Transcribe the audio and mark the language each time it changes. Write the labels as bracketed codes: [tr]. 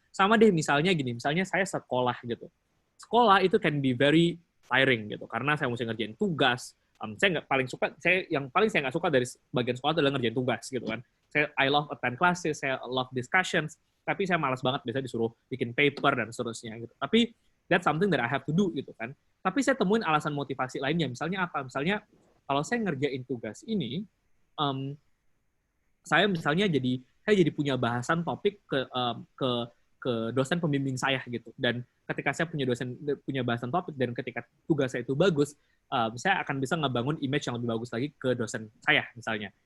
[id] Sama deh misalnya saya sekolah gitu. Sekolah itu [en] can be very tiring [id] gitu karena saya mesti ngerjain tugas. Saya yang paling nggak suka dari bagian sekolah adalah ngerjain tugas gitu kan. [en] I love attend classes, [id] saya [en] love discussions, [id] tapi saya malas banget biasanya disuruh bikin paper dan seterusnya gitu. Tapi [en] that's something that I have to do [id] gitu kan. Tapi saya temuin alasan motivasi lainnya. Misalnya apa? Misalnya kalau saya ngerjain tugas ini, saya misalnya jadi punya bahasan topik ke dosen pembimbing saya gitu. Dan ketika saya punya bahasan topik dan ketika tugas saya itu bagus, saya akan bisa ngebangun image yang lebih bagus lagi ke dosen saya misalnya.